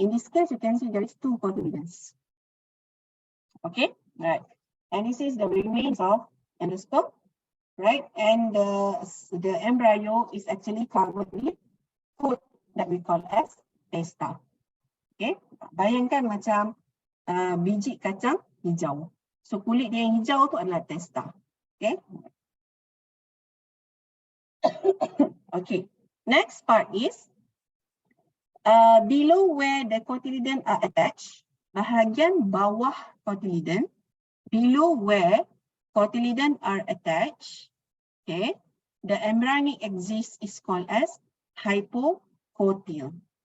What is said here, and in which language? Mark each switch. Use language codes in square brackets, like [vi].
[en] In this case, you can see there is 2 cotyledons. Okay, right. And this is the remains of endosperm, right? And the embryo is actually covered with coat that we call as testa. [ms] Okay, bayangkan macam biji kacang hijau. So kulit dia yang hijau tu adalah testa. [en] Okay. Okay. Next part is below where the cotyledon are attached, [ms] bahagian bawah cotyledon, [en] below where cotyledon are attached, okay, the embryonic axis is called as hypocotyl.